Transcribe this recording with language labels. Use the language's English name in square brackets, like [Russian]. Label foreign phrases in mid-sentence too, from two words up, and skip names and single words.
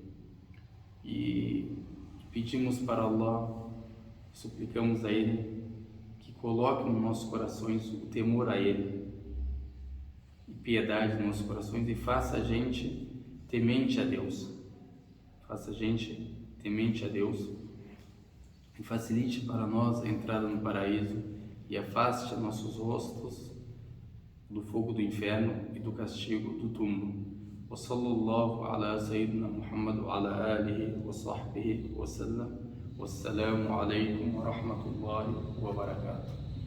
[Portuguese] E pedimos para Allah, suplicamos a Ele que coloque nos nossos corações o temor a Ele e piedade nos nossos corações e faça a gente temente a Deus. Faça a gente temente a Deus e facilite para nós a entrada no paraíso e afaste nossos rostos do fogo do inferno e do castigo do túmulo. [Arabic] وصلى الله على سيدنا محمد وعلى آله وصحبه وسلم. والسلام عليكم ورحمة الله وبركاته.